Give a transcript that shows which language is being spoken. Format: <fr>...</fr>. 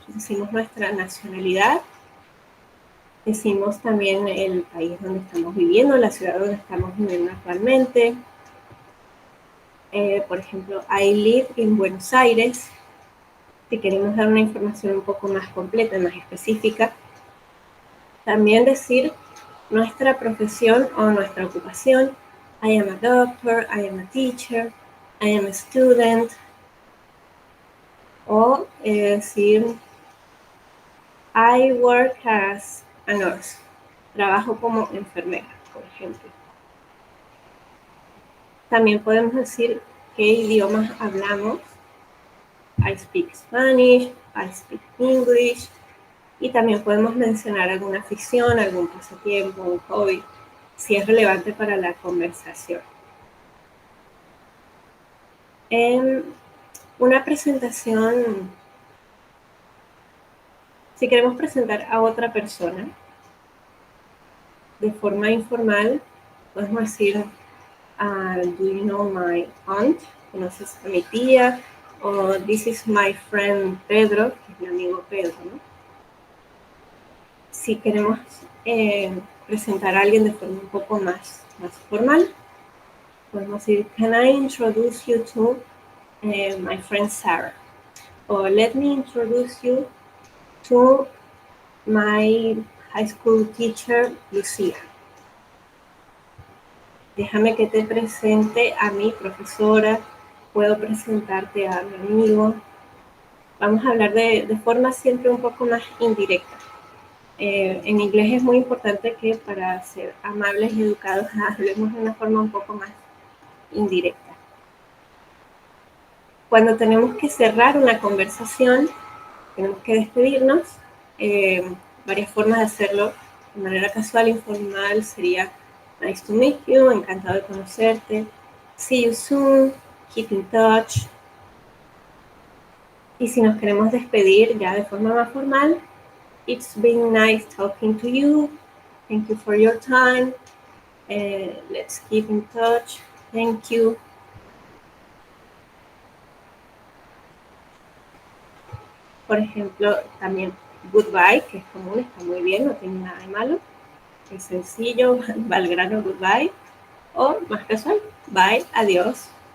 <es>Decimos nuestra nacionalidad. Decimos también el país donde estamos viviendo, la ciudad donde estamos viviendo actualmente. Por ejemplo,</es> <en>I live in Buenos Aires.</en> <es>Si queremos dar una información un poco más completa, más específica. También decir nuestra profesión o nuestra ocupación.</es> <en>I am a doctor, I am a teacher, I am a student.</en> <es>O decir</es> <en>I work as a nurse.</en> <es>Trabajo como enfermera, por ejemplo. También podemos decir qué idiomas hablamos.</es> <en>I speak Spanish, I speak English.</en> <es>Y también podemos mencionar alguna afición, algún pasatiempo, un hobby, si es relevante para la conversación. En una presentación, si queremos presentar a otra persona de forma informal, podemos decir,</es> <en>do you know my aunt?</en> <es>¿Conoces a mi tía? O</es> <en>this is my friend Pedro,</en> <es>que es mi amigo Pedro, ¿no? Si queremos presentar a alguien de forma un poco más formal, podemos decir,</es> <en>can I introduce you to my friend Sarah? Or let me introduce you to my high school teacher, Lucía.</en> <es>Déjame que te presente a mi profesora, puedo presentarte a mi amigo. Vamos a hablar de forma siempre un poco más indirecta. En inglés es muy importante que para ser amables y educados hablemos de una forma un poco más indirecta. Cuando tenemos que cerrar una conversación, tenemos que despedirnos. Varias formas de hacerlo de manera casual, informal, sería</es> <en>nice to meet you,</en> <es>encantado de conocerte,</es> <en>see you soon, keep in touch.</en> <es>Y si nos queremos despedir ya de forma más formal,</es> <en>it's been nice talking to you, thank you for your time, let's keep in touch, thank you.</en> <es>Por ejemplo, también goodbye, que es común, está muy bien, no tiene nada de malo. Es sencillo, va al grano, goodbye. O más casual, bye, adiós.</es>